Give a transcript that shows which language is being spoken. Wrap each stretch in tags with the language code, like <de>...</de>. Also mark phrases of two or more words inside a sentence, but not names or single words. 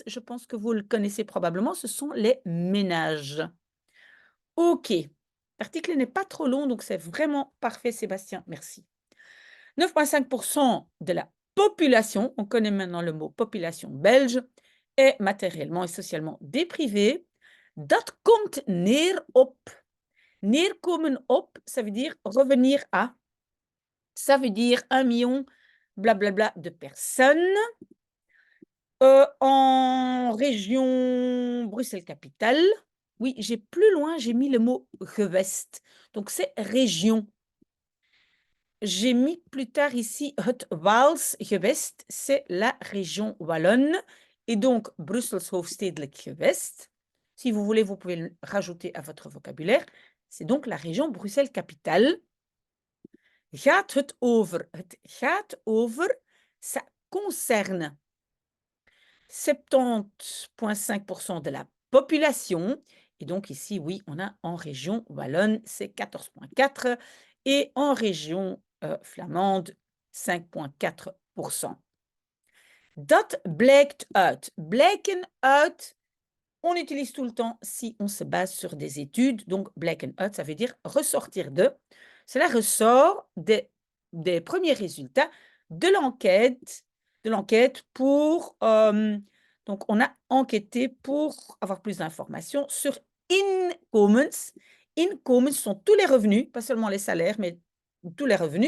<fr>Je pense que vous le connaissez probablement. Ce sont les ménages. OK. L'article n'est pas trop long, donc c'est vraiment parfait, Sébastien. Merci. 9,5% de la population, on connaît maintenant le mot population belge, est matériellement et socialement déprivée.</fr> <nl>Dat komt neer op. Neerkomen op,</nl> <fr>ça veut dire revenir à. Ça veut dire 1 million blablabla de personnes. En région Bruxelles-Capitale, oui, j'ai plus loin, j'ai mis le mot gewest. Donc c'est région. J'ai mis plus tard ici</fr> <nl>het Waals gewest,</nl> <fr>c'est la région wallonne. Et donc</fr> <nl>Brussels hoofdstedelijk gewest.</nl> <fr>Si vous voulez, vous pouvez le rajouter à votre vocabulaire. C'est donc la région Bruxelles-Capitale.</fr> <nl>Gaat het over? Het gaat over,</nl> <fr>ça concerne 70,5% de la population. Et donc ici, oui, on a en région wallonne, c'est 14,4 et en région flamande, 5,4%.</fr> <nl>Dat blijkt uit. Blijken uit,</nl> <fr>on utilise tout le temps si on se base sur des études. Donc,</fr> <nl>blijken uit,</nl> <fr>ça veut dire ressortir de. Cela ressort des premiers résultats de l'enquête pour... donc, on a enquêté pour avoir plus d'informations sur inkomens. Inkomens sont tous les revenus, pas seulement les salaires, mais tous les revenus.</fr>